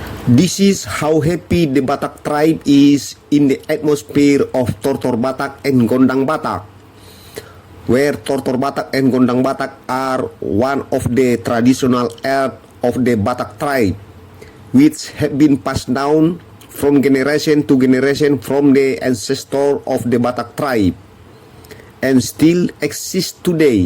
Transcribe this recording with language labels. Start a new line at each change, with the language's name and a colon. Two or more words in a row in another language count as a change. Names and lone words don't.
English: This is how happy the Batak tribe is in the atmosphere of Tortor Batak and Gondang Batak, where Tortor Batak and Gondang Batak are one of the traditional art of the Batak tribe, which have been passed down from generation to generation from the ancestor of the Batak tribe, and still exist today.